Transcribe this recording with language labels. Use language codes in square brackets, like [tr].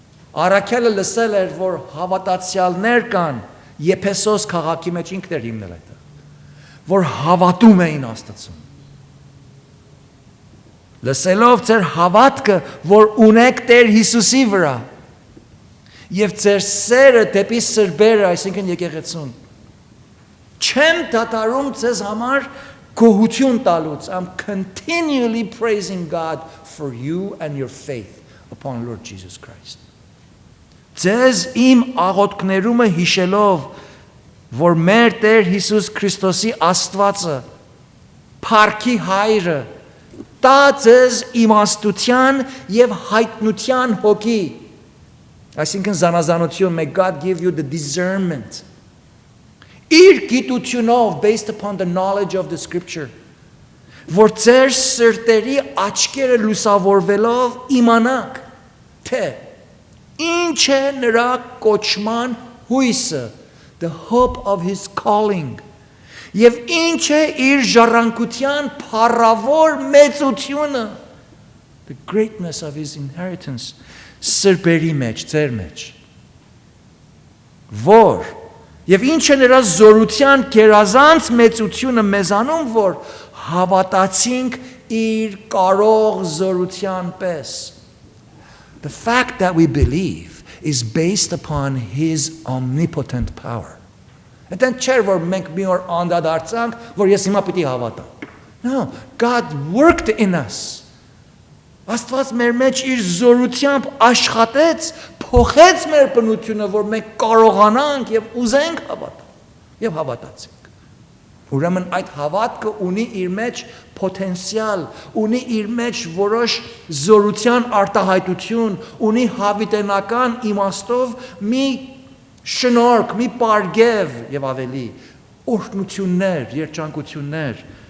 [hy] Առաքյալը լսել էր, որ հավատացյալներ կան Եփեսոս քաղաքի մեջ, ինքն էր հիմնել այդ, որ հավատում էին Աստծուն։ Լսելով ձեր հավատքը, որ ունեք Տեր Հիսուսի վրա, եւ ձեր սերը դեպի սրբերը, այսինքն եկեղեցուն, չեմ դադարում ձեզ համար գոհություն տալուց. [en] I'm continually praising God for you and your faith upon Lord Jesus Christ. [hy] Ձեզ իմ աղոթքներումը հիշելով, որ մեր Տեր Հիսուս Քրիստոսի Աստվածը, Փառքի Հայրը, տա ձեզ իմաստության եւ հայտնության հոգի, այսինքն զանազանություն, [en] may God give you the discernment, [hy] իր գիտությունով, [en] based upon the knowledge of the scripture, [hy] որ ձեր սրտերի աչքերը լուսավորվելով իմանաք, թե ինչ է նրա կոչման հույսը, [en] the hope of his calling, [hy] եւ ինչ է իր ժառանգության փառավոր մեծությունը, [en] the greatness of his inheritance, [hy] սրբերի մեջ, ձեր մեջ, որ եւ ինչ է նրա զորության գերազանց մեծությունը մեզանում, որ հավատացինք իր կարող զորության պես. [en] The fact that we believe is based upon his omnipotent power. [hy] Այդտեղ չէր, որ մենք մի օր անդադարձանք, որ ես հիմա պիտի հավատամ։ [en] No, God worked in us. [hy] Աստված մեր մեջ իր զորությամբ աշխատեց, փոխեց մեր բնությունը, որ մենք կարողանանք եւ ուզենք հավատալ եւ հավատացինք։ Ուրեմն այդ հավատքը ունի իր մեջ պոտենցիալ, ունի իր մեջ որոշ զորության արտահայտություն, ունի հավիտենական իմաստով մի շնորհք, մի պարգև եւ ավելի օրհնություններ, երջանկություններ,